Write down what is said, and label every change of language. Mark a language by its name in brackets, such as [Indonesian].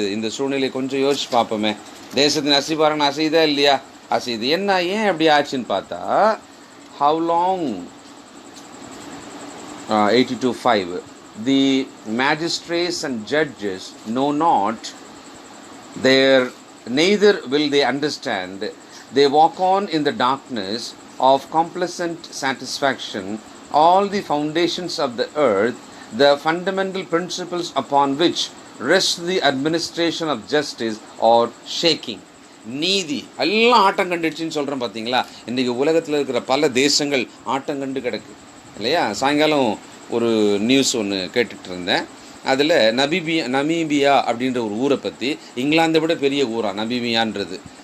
[Tamil] இந்த சூழ்நிலை கொஞ்சம் யோசிச்சு பார்ப்போமே. தேசத்தின் அஸ்திபாரங்கள் அசைதா இல்லையா? அசைது. என்ன, ஏன் அப்படி ஆச்சுன்னு பார்த்தா, [English] how long 82:5 the magistrates and judges know not their, neither will they understand. They walk on in the darkness of complacent satisfaction. All the foundations of the earth, the fundamental principles upon which rest the administration of justice, are shaking. [Tamil] நீதி எல்லாம் ஆட்டம் கண்டுச்சுன்னு சொல்கிறோம் பார்த்தீங்களா. இன்றைக்கி உலகத்தில் இருக்கிற பல தேசங்கள் ஆட்டம் கண்டு கிடக்கு இல்லையா. சாயங்காலம் ஒரு நியூஸ் ஒன்று கேட்டுட்டு இருந்தேன். அதில் நமீபியா அப்படின்ற ஒரு ஊரை பற்றி, இங்கிலாந்தை விட பெரிய ஊரா நமீபியான்றது.